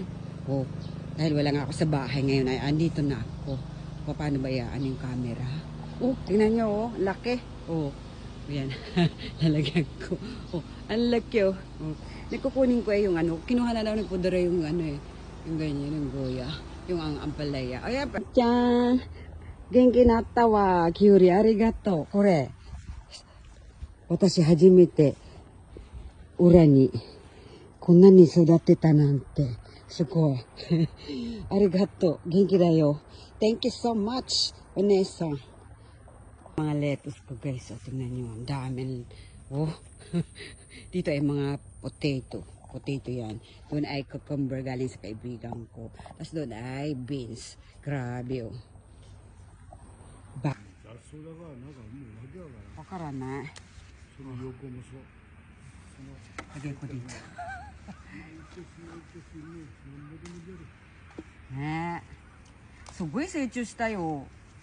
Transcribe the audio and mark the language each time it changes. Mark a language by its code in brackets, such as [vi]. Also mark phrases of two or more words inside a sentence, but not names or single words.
[tl] Oh, dahil wala nga ako sa bahay ngayon ay andito na ako. Paano ba yan yung camera? Oh, tingnan nyo oh, laki. Oh, ayan. Lalagyan ko. Oh, ang laki oh. Oh. Nagkukunin ko yung ano, kinuha na lang ng pudra yung ano eh. Yung ganyan, yung goya. Yung ang ampalaya. Ayan pa. Tiyang! [ja] 元気なったわ、キュウリ、ありがとう. これ。私初めて、裏に, こんなに育ってたなんて。すごい。ありがとう。元気だよ。 [en] Thank you so much, [tl] お姉さん。Mga lettuce ko guys. O, tingnan nyo. Ang dami. Oh. Dito ay mga potato. Potato yan. Doon ay cucumber galing sa kaibigan ko. Tapos doon ay beans. Grabe oh. Ba? Wakaranai. Lagay ko dito. [ja] Ne. すごい成長したよ。